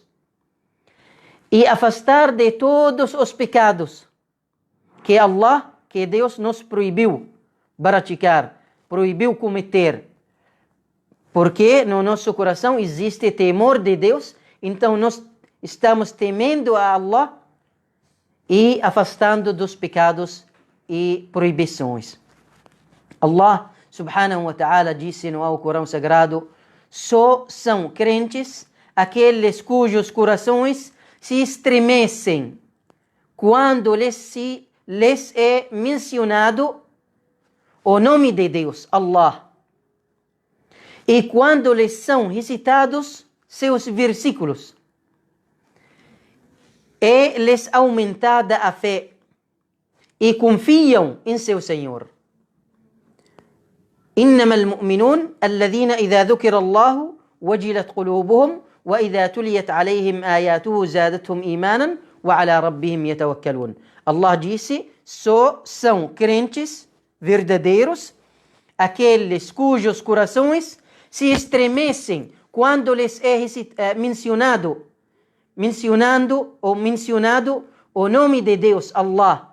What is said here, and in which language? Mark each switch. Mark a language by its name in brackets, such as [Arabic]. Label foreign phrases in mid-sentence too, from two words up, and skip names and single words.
[Portuguese] E afastar de todos os pecados que Deus nos proibiu praticar, proibiu cometer. Porque no nosso coração existe temor de Deus, então nós estamos temendo a Allah e afastando dos pecados e proibições. [Arabic] الله سبحانه وتعالى [Portuguese] disse no Alcorão Sagrado: só são crentes aqueles cujos corações se estremecem quando lhes é mencionado o nome de Deus, Allah, e quando lhes são recitados seus versículos, é lhes aumentada a fé e confiam em seu Senhor. [Arabic] إنما المؤمنون الذين إذا ذكر الله وجلت قلوبهم وإذا تليت عليهم آياته زادتهم إيمانا وعلى ربهم يتوكلون. [Portuguese] Allah disse: só são crentes verdadeiros aqueles cujos corações se estremecem quando lhes é mencionado o nome de Deus, Allah.